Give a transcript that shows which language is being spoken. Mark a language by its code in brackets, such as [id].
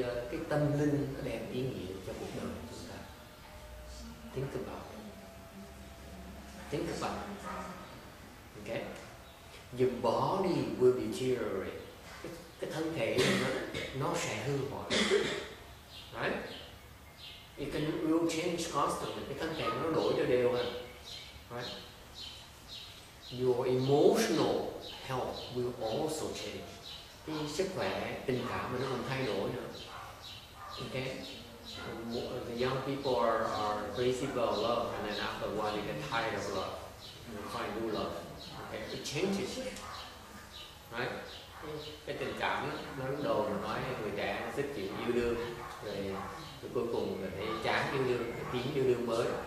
[vi] Cái tâm linh nó đem ý nghĩa cho cuộc đời của chúng ta. [en] Think about it. Think about it. Okay? Your body will deteriorate. [vi] Cái thân thể nó sẽ hư hoại. [en] Right? It will change constantly. [vi] Cái thân thể nó đổi cho đều hơn. [en] Right? Your emotional health will also change. [vi] Cái sức khỏe, tình cảm nó cũng thay đổi nữa. [en] Okay? The young people are crazy about love, and then after a while they get tired of love. And they find new love. Okay? It changes. Right? [vi] Cái tình cảm nó lúc đầu mà nói người trẻ nó thích chuyện yêu đương, rồi cuối cùng là thấy chán yêu đương, tiến yêu đương mới.